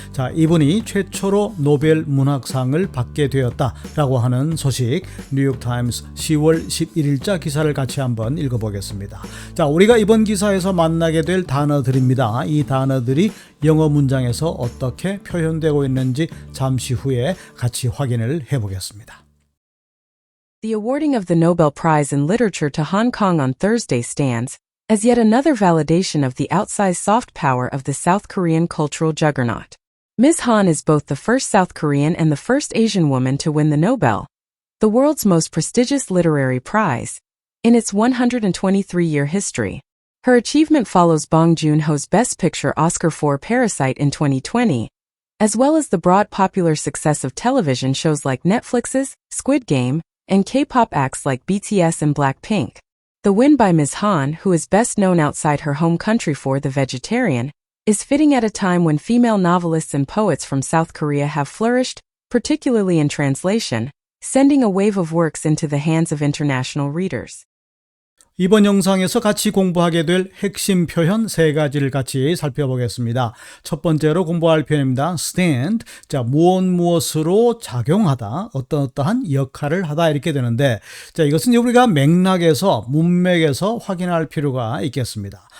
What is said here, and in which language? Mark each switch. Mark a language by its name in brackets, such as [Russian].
[Korean] 자, 이분이 최초로 노벨 문학상을 받게 되었다라고 하는 소식, 뉴욕타임스 10월 11일자 기사를 같이 한번 읽어보겠습니다. 자, 우리가 이번 기사에서 만나게 될 단어들입니다. 이 단어들이 영어 문장에서 어떻게 표현되고 있는지 잠시 후에 같이 확인을 해보겠습니다. [English] The awarding of the Nobel Prize in Literature to Hong Kong on Thursday stands as yet another validation of the outsized soft power of the South Korean cultural juggernaut. Ms. Han is both the first South Korean and the first Asian woman to win the Nobel, the world's most prestigious literary prize, in its 123-year history. Her achievement follows Bong Joon-ho's Best Picture Oscar for Parasite in 2020, as well as the broad popular success of television shows like Netflix's Squid Game, and K-pop acts like BTS and Blackpink. The win by Ms. Han, who is best known outside her home country for The Vegetarian, is fitting at a time when female novelists and poets from South Korea have flourished, particularly in translation, sending a wave of works into the hands of international readers. [Korean] 이번 영상에서 같이 공부하게 될 핵심 표현 세 가지를 같이 살펴보겠습니다. 첫 번째로 공부할 표현입니다. [English] stand. [Korean] 자, 무엇으로 작용하다, 어떠한 역할을 하다 이렇게 되는데, 자, 이것은 우리가 맥락에서, 문맥에서 확인할 필요가 있겠습니다.